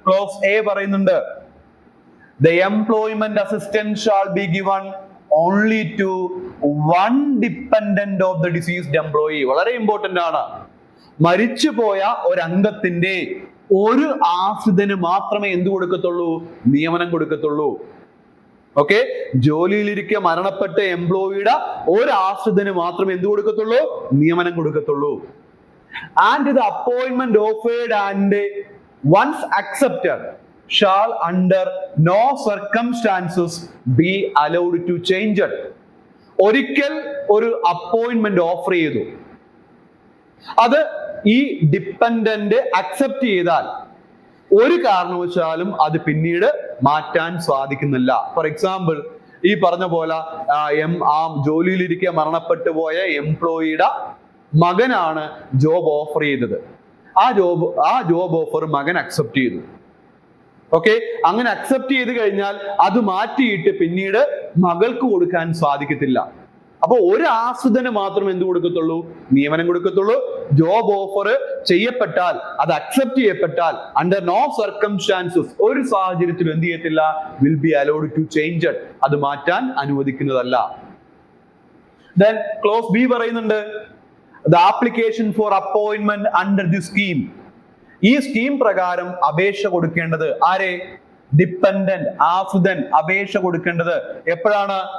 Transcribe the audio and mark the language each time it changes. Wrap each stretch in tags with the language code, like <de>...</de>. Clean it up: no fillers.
<en>clause A</en> <ml>പറയുന്നുണ്ട്,</ml> <en>the employment assistance shall be given only to one dependent of the deceased employee.</en> <ml>വളരെ important ആണ്. മരിച്ചുപോയ ഒരു അംഗത്തിന്റെ ഒരു ആശ്രിതന് മാത്രമേ എന്ത് കൊടുക്കത്തുള്ളൂ? നിയമനം കൊടുക്കത്തുള്ളൂ. ഓക്കെ, ജോലിയിലിരിക്കെ മരണപ്പെട്ട എംപ്ലോയിയുടെ ഒരു ആശ്രിതന് മാത്രമേ എന്ത് കൊടുക്കത്തുള്ളൂ? നിയമനം കൊടുക്കത്തുള്ളൂ.</ml> <en>And the appointment offered and once accepted shall under no circumstances be allowed to change it.</en> <ml>ഒരിക്കൽ ഒരു അപ്പോയിന്റ്മെന്റ് ഓഫർ ചെയ്തു, അത് ഈ ഡിപ്പെൻഡന്റ് അക്സെപ്റ്റ് ചെയ്താൽ ഒരു കാരണവശാലും അത് പിന്നീട് മാറ്റാൻ സാധിക്കുന്നില്ല. ഫോർ എക്സാമ്പിൾ, ഈ പറഞ്ഞ പോലെ ആ ജോലിയിലിരിക്കെ മരണപ്പെട്ടു പോയ എംപ്ലോയിയുടെ മകനാണ് ജോബ് ഓഫർ ചെയ്തത്. ആ ജോബ് ഓഫർ മകൻ അക്സെപ്റ്റ് ചെയ്തു. ഓക്കെ, അങ്ങനെ അക്സെപ്റ്റ് ചെയ്ത് കഴിഞ്ഞാൽ അത് മാറ്റിയിട്ട് പിന്നീട് മകൾക്ക് കൊടുക്കാൻ സാധിക്കത്തില്ല. അപ്പൊ ഒരു ആശ്രിതന് മാത്രം എന്ത് കൊടുക്കത്തുള്ളൂ? നിയമനം കൊടുക്കത്തുള്ളൂ. ജോബ് ഓഫർ ചെയ്യപ്പെട്ടാൽ, അത് അക്സെപ്റ്റ് ചെയ്യപ്പെട്ടാൽ</ml> <en>under no circumstances,</en> <ml>ഒരു സാഹചര്യത്തിലും എന്ത് ചെയ്യത്തില്ല?</ml> <en>Will be allowed to change it.</en> <ml>അത് മാറ്റാൻ അനുവദിക്കുന്നതല്ല.</ml> <en>Then clause B</en> <ml>പറയുന്നുണ്ട്,</ml> <en>the application for appointment under this scheme.</en> <ml>ഈ സ്കീം പ്രകാരം അപേക്ഷ കൊടുക്കേണ്ടത് ആരെ? ഡിപ്പെൻഡന്റ്, ആശ്രിതൻ അപേക്ഷ കൊടുക്കേണ്ടത് എപ്പോഴാണ്?</ml>